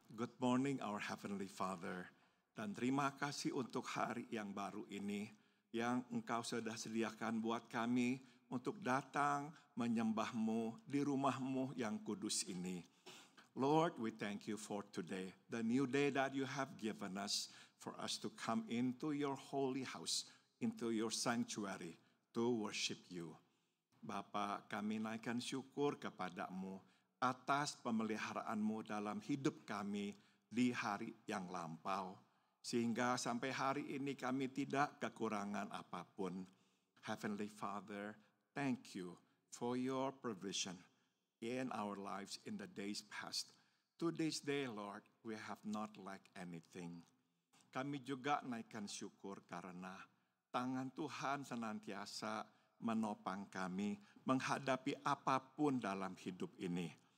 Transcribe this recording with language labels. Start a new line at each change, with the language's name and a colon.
English: Good morning our Heavenly Father.
Indonesian: Dan terima kasih untuk hari yang baru ini yang Engkau sudah sediakan buat kami untuk datang menyembah-Mu di rumah-Mu yang kudus ini.
English: Lord, we thank you for today, the new day that you have given us for us to come into your holy house, into your sanctuary to worship you.
Indonesian: Bapa, kami naikkan syukur kepada-Mu atas pemeliharaan-Mu dalam hidup kami di hari yang lampau. Sehingga sampai hari ini kami tidak kekurangan apapun.
English: Heavenly Father, thank you for your provision in our lives in the days past. To this day, Lord, we have not lacked anything.
Indonesian: Kami juga naikkan syukur karena tangan Tuhan senantiasa menopang kami menghadapi apapun dalam hidup ini.